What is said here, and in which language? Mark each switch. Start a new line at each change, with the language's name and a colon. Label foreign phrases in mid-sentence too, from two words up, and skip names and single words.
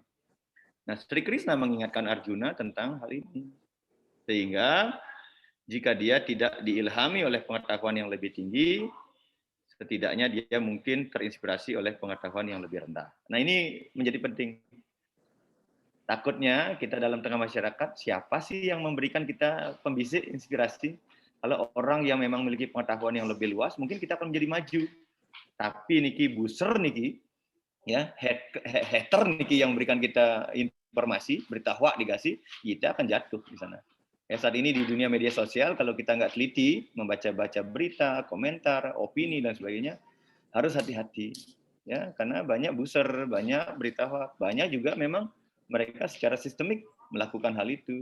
Indonesian: Nah, Sri Krishna mengingatkan Arjuna tentang hal ini, sehingga jika dia tidak diilhami oleh pengetahuan yang lebih tinggi, setidaknya dia mungkin terinspirasi oleh pengetahuan yang lebih rendah. Nah ini menjadi penting. Takutnya kita dalam tengah masyarakat, siapa sih yang memberikan kita pembisik, inspirasi? Kalau orang yang memang memiliki pengetahuan yang lebih luas, mungkin kita akan menjadi maju. Tapi niki buser niki, ya hater niki yang memberikan kita informasi, berita hoak dikasih, kita akan jatuh di sana. Ya, saat ini di dunia media sosial, kalau kita nggak teliti, membaca-baca berita, komentar, opini, dan sebagainya, harus hati-hati. Ya, karena banyak booster, banyak berita hoax, banyak juga memang mereka secara sistemik melakukan hal itu.